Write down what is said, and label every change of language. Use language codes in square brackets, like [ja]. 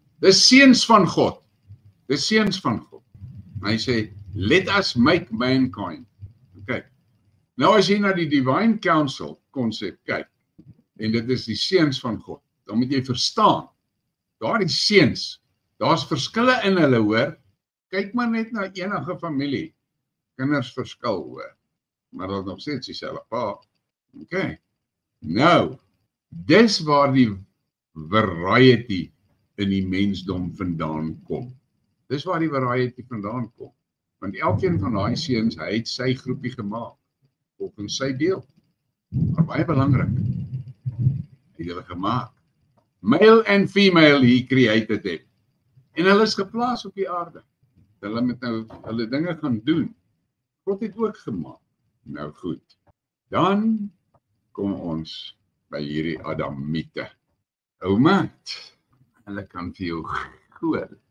[af] Dis seuns van God. Dis seuns van God. Hy sê, [en] let us make mankind. [af] Okay. Nou as jy na die divine counsel konsep kyk, en dit is die seuns van God, dan moet jy verstaan, daar die seuns, daar's verskille in hulle, hoor. Kyk maar net na enige familie. Kinders verskil, hoor. Maar dat nog steeds dieselfde pa. Okay. Nou, dis waar die variety in die mensdom vandaan kom. Dis waar die variety vandaan kom. Want elkeen van daai seuns, hy het sy groepie gemaak. Volgens sy deel. Maar baie belangrik. Hy het hulle gemaak. [en] Male and female, he created them. [af] En hulle is geplaas op die aarde. Hulle moet nou hulle dinge gaan doen. God het ook gemaak. Nou goed. Dan kom ons by hierdie Adamiete. Ou maat, hulle kan vir jou hoor.